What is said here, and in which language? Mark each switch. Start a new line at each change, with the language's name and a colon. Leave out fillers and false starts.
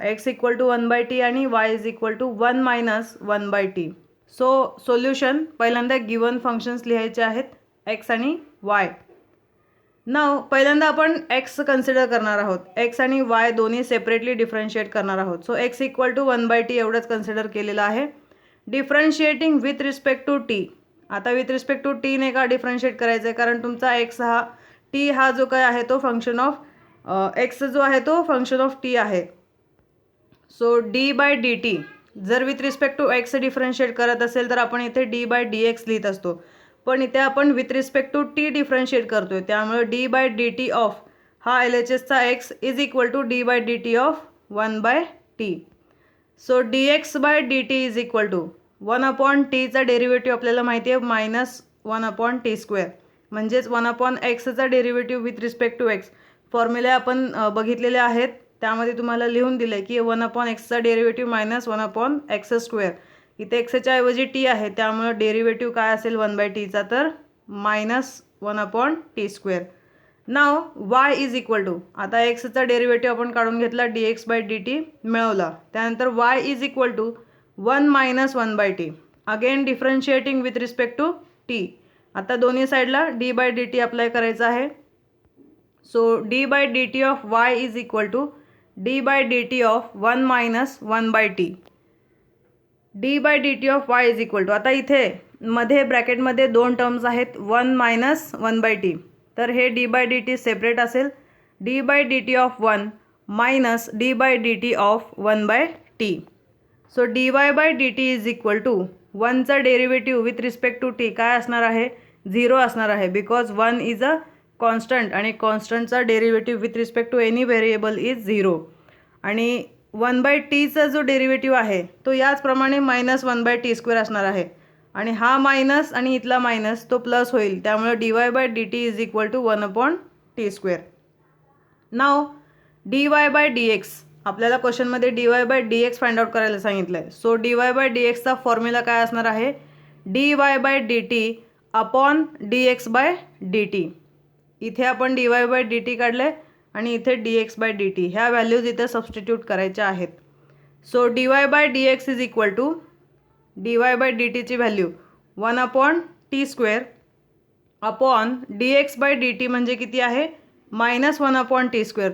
English: X equal to 1 by t आणि y is equal to 1 minus 1 by t.
Marathi: So solution, पहिल्यांदा given functions लिहायचे आहेत x आणि Y. नाव पहिल्यांदा आपण एक्स कन्सिडर करणार आहोत. एक्स आणि वाय दोन्ही सेपरेटली डिफरन्शिएट करणार आहोत.
English: so x equal to 1 by t
Marathi: एवढंच कन्सिडर केलेलं आहे.
English: Differentiating with respect to t.
Marathi: आता विथ रिस्पेक्ट टू टीने का डिफरन्शिएट करायचं आहे, कारण तुमचा एक्स हा टी हा जो काय आहे तो फंक्शन ऑफ एक्स जो आहे तो फंक्शन ऑफ टी आहे. So D bye D T जर with respect to x differentiate करत असेल तर आपण इथे डी बाय डी एक्स लिहित असतो, पण इथे आपण with respect to T differentiate करतोय, त्यामुळे D bye D T of हा L H एसचा x is equal to D bye D T of 1 bye T.
English: so d x by d t is equal to 1 upon टीचा derivative
Marathi: आपल्याला माहिती आहे
English: Minus 1 upon t square.
Marathi: म्हणजेच 1 upon एक्सचा derivative with respect to x formula आपण बघितलेले आहेत, त्यामध्ये तुम्हाला लिहून दिलं आहे की 1 अपॉन एक्सचा derivative minus 1 upon x square. इथे एक्सच्या ऐवजी टी आहे, त्यामुळे डेरिव्हेटिव्ह काय असेल 1 बाय टीचा, तर minus 1 upon T square. Now Y is equal to, आता एक्सचा डेरिव्हेटिव्ह आपण काढून घेतला, D x bye D T मिळवला.
English: त्यानंतर y is equal to 1 minus 1 by t. Again differentiating with respect to t.
Marathi: आता दोन्ही साईडला D bye D T apply करायचं आहे.
English: So d by d t of y is equal to d by d t of 1 minus 1 by t.
Marathi: D bye D T of Y is equal to, आता इथे मध्ये ब्रॅकेटमध्ये दोन terms आहेत 1 minus 1 bye T, तर हे D bye D T separate असेल.
English: D by d t of 1 minus d by d t of 1 by t.
Marathi: So D y by D T is equal to 1चा derivative with respect to T काय असणार आहे, 0 असणार आहे, because 1 is a constant आणि कॉन्स्टंटचा derivative with respect to any variable is 0. आणि 1 bye टीचा जो derivative आहे तो याचप्रमाणे मायनस 1 बाय टी स्क्वेअर असणार आहे आणि हा मायनस आणि इथला मायनस तो प्लस होईल, त्यामुळे D y by D T is equal to 1 upon T square. Now D y by D x, आपल्याला क्वेश्चनमध्ये D y by D x find out करायला सांगितलं आहे. So D y by D एक्सचा formula काय असणार आहे,
English: dy/dt upon dx/dt.
Marathi: इथे आपण dy/dt काढले आणि इथे dx/dt ह्या व्हॅल्यूज इथे सबस्टिट्यूट करायच्या आहेत.
English: so dy/dx is equal to dy/dtची value 1/t² upon dx/dt
Marathi: म्हणजे किती आहे
English: -1/t².